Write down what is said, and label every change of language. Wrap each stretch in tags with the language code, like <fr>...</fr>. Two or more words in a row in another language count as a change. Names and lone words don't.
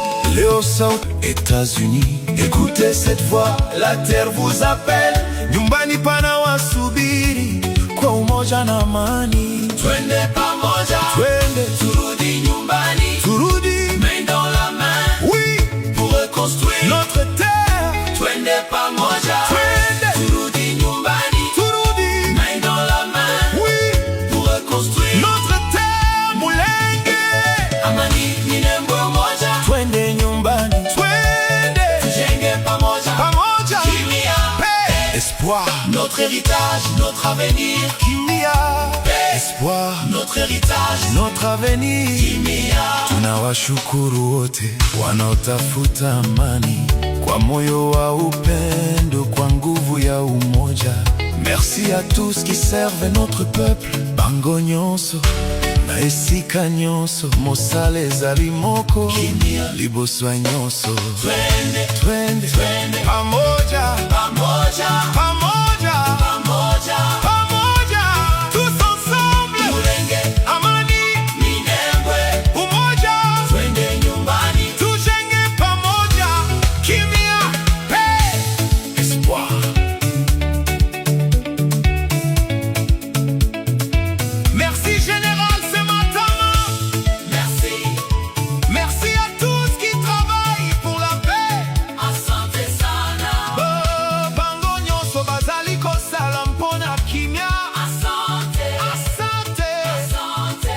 <fr>Léo South, États-Unis. Écoutez cette voix, la terre vous appelle.</fr> <sw>Nyumbani pana wasubiri kwa umoja na amani. Twende pamoja, twende turudi nyumbani, turudi</sw> <fr>main dans la main, oui, pour reconstruire notre terre.</fr> <sw>Twende pamoja, twende turudi nyumbani, turudi</sw> <fr>main dans la main, oui, pour reconstruire notre terre.</fr> <sw>Mulenge amani ni nembo moja. Twende nyumbani, twende tujenge pamoja, pamoja.</sw> <fr>Kimia, paix, espoir, notre héritage, notre avenir. Kimia, paix, espoir, notre héritage, notre avenir.</fr> <ln>Kimia.</ln> <sw>Tunawashukuru wote wanaotafuta amani kwa moyo wa upendo, kwa nguvu ya umoja.</sw> <fr>Merci à tous qui servent notre peuple.</fr> <ln>Bango nyonso na esika nyonso, mosale ezali moko. Kimia, liboswa nyonso.</ln> <sw>Twende, twende, twende pamoja, pamoja, pamoja, pamoja, pamoja.</sw> <fr>Tous ensemble.</fr> <sw>Mulenge amani minembwe, umoja. Twende nyumbani, tujenge pamoja.</sw> <fr>Kimia, paix, espoir. Merci général, c'est maintenant. Merci. Merci à tous qui travaillent pour la paix.</fr> <sw>Asante sana.</sw> <ln>Bango nyonso bazali kosala mpona kimia.</ln> <sw>Asante. Asante. Asante.</sw>